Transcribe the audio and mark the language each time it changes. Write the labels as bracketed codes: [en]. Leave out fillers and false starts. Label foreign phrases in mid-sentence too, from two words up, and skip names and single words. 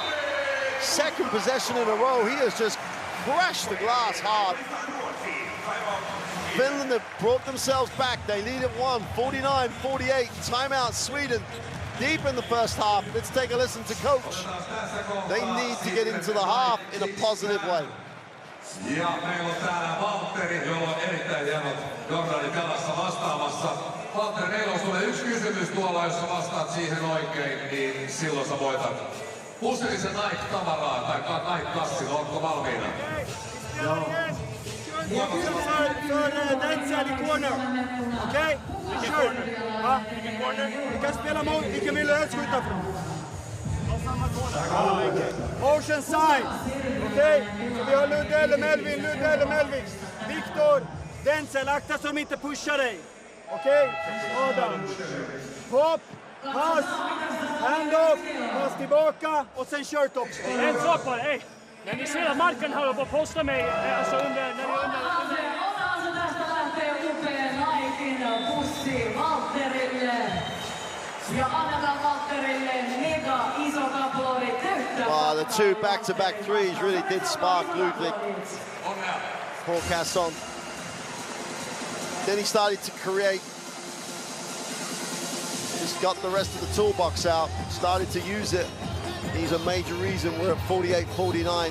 [en] Second possession in a row. He has just crashed the glass hard. Finland have brought themselves back. They lead at 49-48. Timeout Sweden deep in the first half. Let's take a listen to coach. They need to get into the half in a positive way. [fi] Ja meillä on täällä Valtteri, jolla on erittäin hienot Jordanin jalassa vastaamassa. Valtteri, meillä on sulle yksi kysymys tuolla, jos sä vastaat siihen oikein, niin silloin sä voitat pussillisen Nike-tavaraa tai Nike-kassin. Ootko valmiina? Joo. [sv] För Denzel i corner. Okej? Vilken corner? Va? Vilken corner? Vi kan spela mot vilken vill du helst skjuta från? [en] Ocean side. Okej? [sv] Så vi har Ludde eller Melvin. Viktor, Denzel, akta så de inte pushar dig. Okej? Adam. Hopp, pass. Hand-off, pass tillbaka och sen kört också. En sak bara, hej. När ni ser att marken håller på att posta mig, alltså under... [fi] Osa tästä lähtee upea naikin bussi Valtterille. Ja annetaan Valtterille mega iso aplodi täyttä. [en] Wow, the two back-to-back threes really did spark Ludwig. Paul Casson. Then he started to create. Just got the rest of the toolbox out, started to use it. He's a major reason we're at 48-49.